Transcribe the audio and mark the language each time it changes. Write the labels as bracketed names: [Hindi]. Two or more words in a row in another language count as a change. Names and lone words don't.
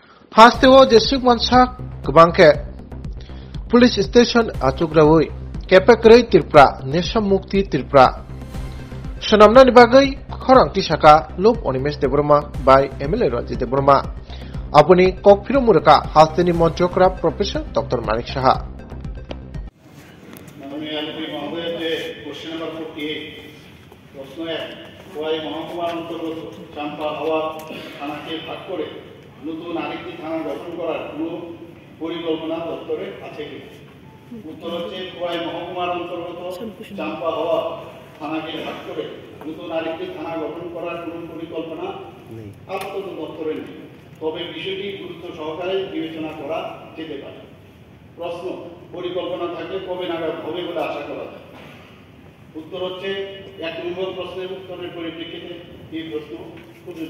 [Kok Borok] Hasteo district mansak kebangke police station achugrawui kepekrai tirpra nesam mukti tirpra sonamna ni bagai khorang tisaka lop Onimesh Deborma by MLA Ranjit Deborma apuni kokphiro muraka hasteni monchokra Professor Dr. Manik Saha [English] question number [Bangla] 48 প্রশ্ন 1 ওয়াই মহকুমার অন্তর্গত চাম্পা হাওয়া থানাকে ভাগ করে নতুন আরেকটি থানা গঠন করার কোনো পরিকল্পনা দপ্তরে আছে কি উত্তর হচ্ছে ওয়াই মহকুমার অন্তর্গত চাম্পা হাওয়া থানাকে ভাগ করে নতুন আরেকটি থানা গঠন করার কোনো পরিকল্পনা আপাতত দপ্তরে নেই তবে বিষয়টি গুরুত্ব সহকারে বিবেচনা করা যেতে পারে প্রশ্ন পরিকল্পনা থাকলে কবে নাগাদ হবে বলে আশা করা যায় উত্তর হচ্ছে 1 নম্বর প্রশ্নের উত্তরের পরিপ্রেক্ষিতে এই প্রশ্ন প্রযোজ্য